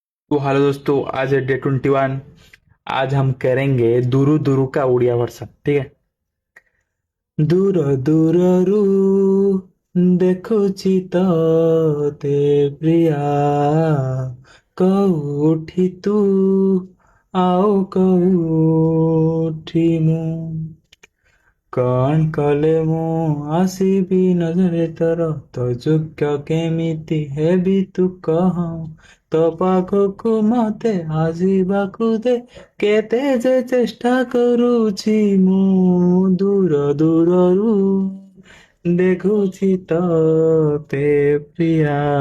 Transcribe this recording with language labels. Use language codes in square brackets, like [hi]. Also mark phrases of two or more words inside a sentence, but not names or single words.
[hi] तो हेलो दोस्तों, आज है डे 21। आज हम करेंगे दूरू दूरू का उड़िया वर्षन। ठीक है। [or] ଦୂର ଦୂରରୁ ଦେଖୁଛି ତତେ ପ୍ରିୟା, କୋଉଠି ତୁ ଆଉ କୋଉଠି ମୁଁ, କଣ କଲେ ମୁଁ ଆସିବି ନଜରରେ ତୋର, ତୋ ଯୋଗ୍ୟ କେମିତି ହେବି ତୁ କହ, ତୋ ପାଖକୁ ମତେ ଆସିବାକୁ ଦେ, କେତେ ଯେ ଚେଷ୍ଟା କରୁଛି ମୁଁ, ଦୂର ଦୂରରୁ ଦେଖୁଛି ତତେ ପ୍ରିୟା।